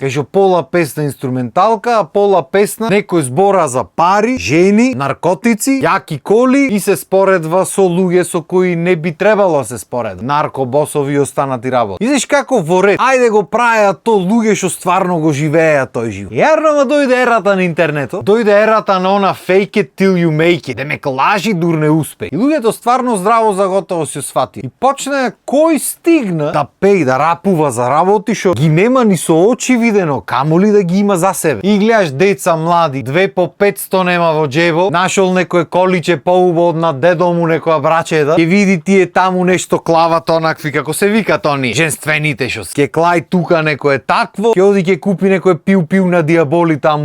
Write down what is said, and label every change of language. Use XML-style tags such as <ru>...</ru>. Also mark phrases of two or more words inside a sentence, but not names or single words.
<mk>Кај што пола песна инструменталка, а пола песна некој збора за пари, жени, наркотици, јаки коли и се споредва со луѓе со кои не би требало да се споредва. Наркобосови и останати работи. И знаеш како во ред, ајде го правеа то луѓе што стварно го живееа тој живот. Јарно, ма дојде ерата на интернетот, дојде ерата на она</mk> <en>fake it till you make it,</en> <mk>демек лажи дур не успеј. И луѓето стварно здраво за готово се свати. И почна кој стигна да пее, да рапува за работи што ги нема ни со очи видено, камоли да ги има за себе. И гледаш деца млади, 2 по 500 нема во джебо, нашол некој количе поубаво на дедо му некоја брачеда, ќе види тие таму нешто клават онакви како се викат они женствените што ќе клај тука некое такво, ќе оди ќе купи некој пиу на диаболи таму.</mk>